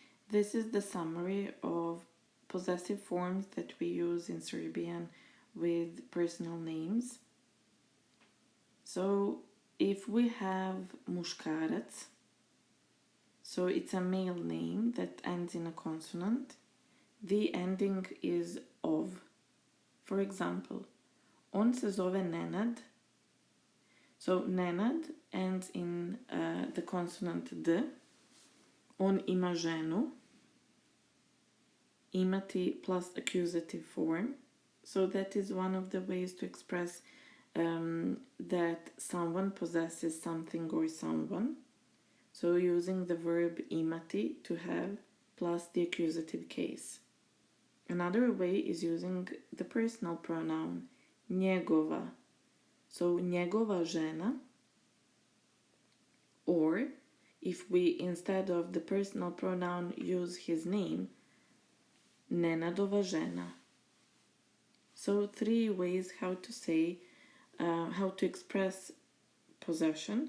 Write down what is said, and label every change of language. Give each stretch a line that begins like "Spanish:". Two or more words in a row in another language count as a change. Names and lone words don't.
English: This is the summary of possessive forms that we use in Serbian with personal names. So if we have muškarac, so it's a male name that ends in a consonant, the ending is ov. For example,
Serbian: on se zove Nenad.
English: So Nenad ends in the consonant d.
Serbian: On ima ženu. Imati
English: plus accusative form. So that is one of the ways to express that someone possesses something or someone. So using the verb imati, to have, plus the accusative case. Another way is using the personal pronoun njegova.
Serbian: So njegova žena.
English: Or if we, instead of the personal pronoun, use his name,
Serbian: Nenadova žena.
English: So 3 ways how to say, how to express possession.